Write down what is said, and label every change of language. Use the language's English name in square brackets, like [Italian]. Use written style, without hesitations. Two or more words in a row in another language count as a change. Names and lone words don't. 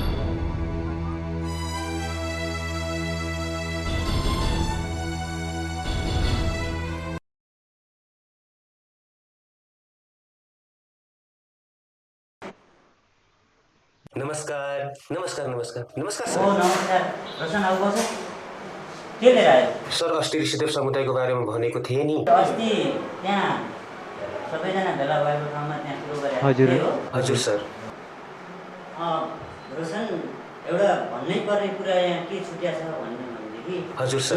[Nepali] नमस्कार नमस्कार नमस्कार नमस्कार ओ नमस्कार रोशन आउ बस के लिएर आयो सर अस्ति ऋषिदेव समुदायको बारेमा भनेको थिएँ नि अस्ति त्यहाँ सबैजना भेला भएको ठाउँमा त्यहाँ सुरु गरे हजुर सर रोशन एउटा भन्नै पर्ने कुरा यहाँ के छुट्या छ भनेदेखि हजुर सर